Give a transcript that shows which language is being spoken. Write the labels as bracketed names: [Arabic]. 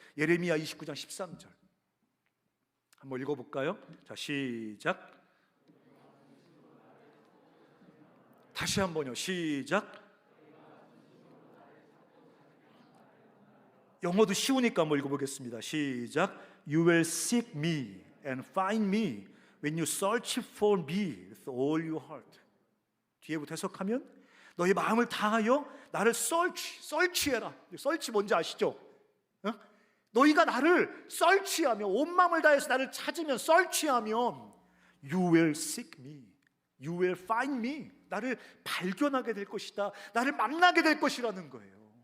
[Korean] 예레미야 29장 13절 한번 읽어볼까요? 자, 시작. 다시 한번요. 시작. 영어도 쉬우니까 한번 읽어보겠습니다. 시작. [English] You will seek me and find me when you search for me with all your heart. [Korean] 뒤에부터 해석하면 너의 마음을 다하여 나를 search해라. search 뭔지 아시죠? 너희가 나를 search하며 온 마음을 다해서 나를 찾으면, search하면 [English] you will seek me, you will find me. [Korean] 나를 발견하게 될 것이다. 나를 만나게 될 것이라는 거예요.